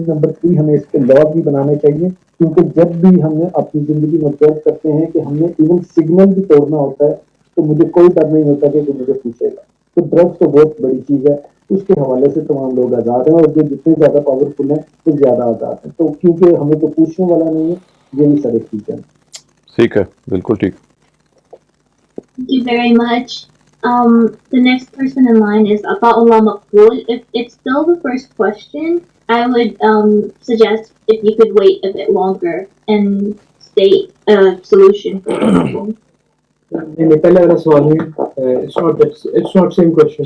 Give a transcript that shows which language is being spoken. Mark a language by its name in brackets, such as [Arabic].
[Urdu] Number 3 ہمیں اس کے لا بھی بنانے چاہیے, کیونکہ جب بھی ہم اپنی زندگی میں طے کرتے ہیں کہ ہم نے ایون سگنل بھی توڑنا ہوتا ہے تو مجھے کوئی ڈر نہیں ہوتا کہ مجھے پوچھے گا. تو ڈرگس تو بہت بڑی چیز ہے, اس کے حوالے سے تمام لوگ آزاد ہیں, اور جو جتنے زیادہ پاورفل ہیں وہ زیادہ آزاد ہیں. تو کیونکہ ہمیں تو پوچھنے والا نہیں ہے, یہی سارے چیز ہے. ٹھیک ہے, بالکل ٹھیک. [English] Thank you very much. The next person in line is Ata'ullah Maqbool. If it's still the first question, I would suggest if you could wait a bit longer and state a solution for the problem. [Urdu] نہیں پہلے میرا سوال ہے, [English] it's not same question.